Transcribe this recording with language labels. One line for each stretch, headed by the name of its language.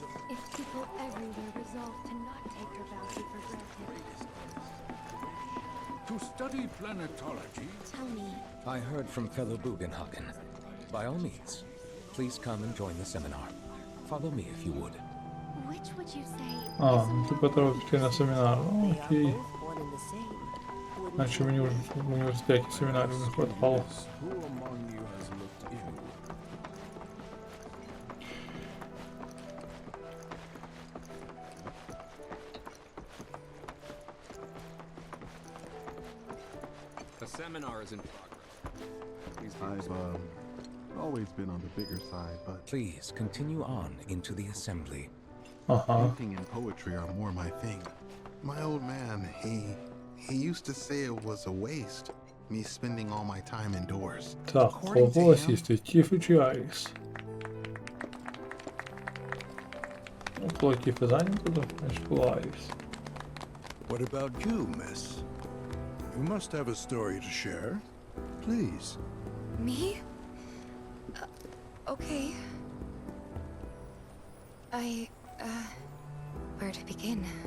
English: If people everywhere resolve to not take her bounty for granted. To study planetology. Tell me. I heard from fellow Bugenhagen. By all means, please come and join the seminar. Follow me if you would. Which would you say?
Ukrainian: А, ну типа треба піти на семінар. Ну, окей. Наче мені вже в університеті семінарів не хватало.
English: Who among you has looked in? The seminar is in progress. I've always been on the bigger side, but Please continue on into the assembly. painting and poetry are more my thing. My old man, he used to say it was a waste, me spending all my time indoors.
Ukrainian: Так, кого сісти? Тіфи чи Айріс? Ну, коли Тіфи зайнято, то значить була Айріс.
English: What about you, miss? You must have a story to share. Please. Me? Okay. Where to begin?